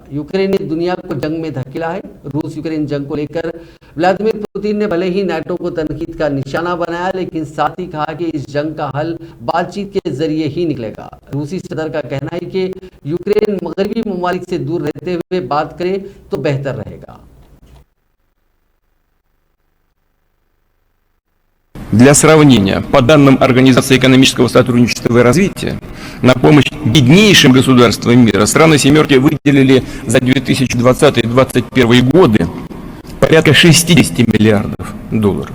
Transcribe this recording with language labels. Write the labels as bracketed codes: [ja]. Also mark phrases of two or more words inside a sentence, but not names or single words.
[ur] یوکرین نے دنیا کو جنگ میں دھکیلا ہے۔ روس یوکرین جنگ کو لے کر ولادیمیر پوتن نے بھلے ہی ناٹو کو تنقید کا نشانہ بنایا، لیکن ساتھ ہی کہا کہ اس جنگ کا حل بات چیت کے ذریعے ہی نکلے گا. روسی صدر کا کہنا ہے کہ یوکرین مغربی ممالک سے دور رہتے ہوئے بات کرے تو بہتر رہے گا. [ru] Для сравнения, по данным Организации экономического сотрудничества и развития, на помощь беднейшим государствам мира страны «семерки» выделили за 2020-2021 годы порядка 60 миллиардов долларов.